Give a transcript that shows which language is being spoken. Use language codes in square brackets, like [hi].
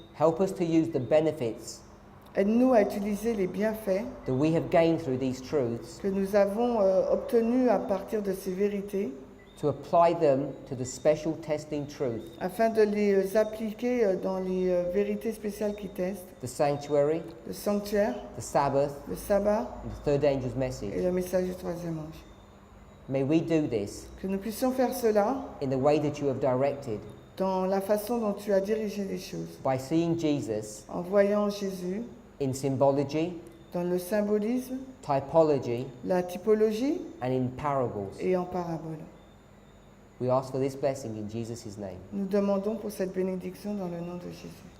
[en] Help us to use the benefits [fr] Aide-nous à utiliser les bienfaits [en] that we have gained through these truths [fr] que nous avons obtenus à partir de ces vérités [en] to apply them to the special testing truth, [fr] afin de les appliquer dans les vérités spéciales qui testent, [en] the sanctuary, [fr] le sanctuaire, [en] the Sabbath, [fr] le sabbat [en] and the third angel's [fr] et [en] message. [fr] le message du troisième ange. [en] May we do this [fr] Que nous puissions faire cela [en] in the way that you have directed, [fr] dans la façon dont tu as dirigé les choses, [en] by seeing Jesus [fr] en voyant Jésus [en] in symbology, [fr] dans le symbolisme, [en] typology, [fr] la typologie [en] and in parables. [fr] et en parabole. [en] We ask for this blessing in Jesus' name. [fr] Nous demandons pour cette bénédiction dans le nom de Jésus.